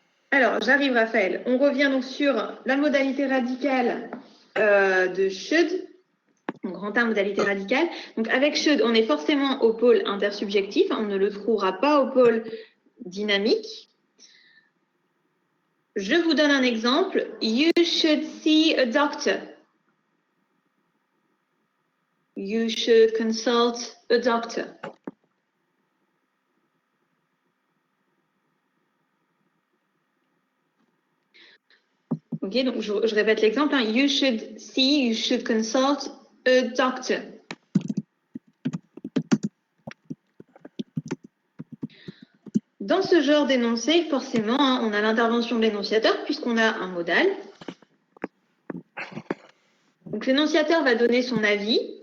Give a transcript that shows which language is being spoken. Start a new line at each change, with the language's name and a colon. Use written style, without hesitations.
French: Alors, j'arrive, Raphaël. On revient donc sur la modalité radicale de should. Donc, grand A, modalité radicale. Donc, avec should, on est forcément au pôle intersubjectif. On ne le trouvera pas au pôle dynamique. Je vous donne un exemple.
English: You should see a doctor. You should consult a doctor.
French: Ok, donc je répète l'exemple. Hein.
English: You should see, you should consult a doctor.
French: Dans ce genre d'énoncé, forcément, hein, on a l'intervention de l'énonciateur puisqu'on a un modal. Donc l'énonciateur va donner son avis.